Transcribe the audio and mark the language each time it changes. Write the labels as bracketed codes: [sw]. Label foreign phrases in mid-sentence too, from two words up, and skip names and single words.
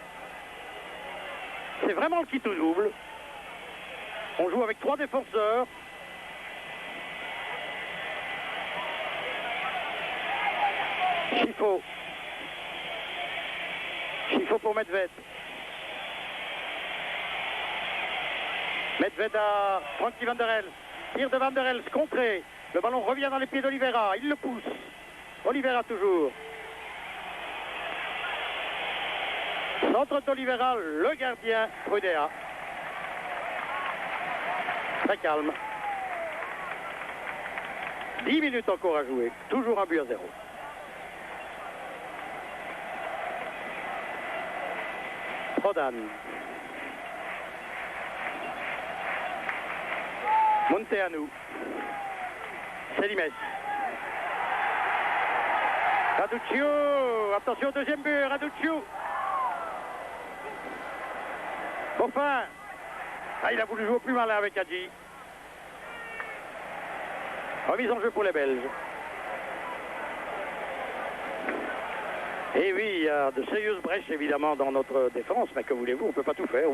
[fr] C'est vraiment le kit ou double. On joue avec 3 défenseurs. Schifo. Schifo pour Medved. Medved à Frankie Van der Elst. Tir de Van der Elst, contré. Le ballon revient dans les pieds d'Oliveira. Il le pousse. Oliveira toujours. Centre d'Oliveira, le gardien Prudea. Très calme. 10 minutes encore à jouer. Toujours un but à 0. Prodan. Munteanu. Selimes. Raduccio. Attention, deuxième but. Raduccio. Beaufin. Ah, il a voulu jouer plus malin avec Hadji. Remise en jeu pour les Belges. Et oui, il y a de sérieuses brèches évidemment dans notre défense, mais que voulez-vous, on ne peut pas tout faire.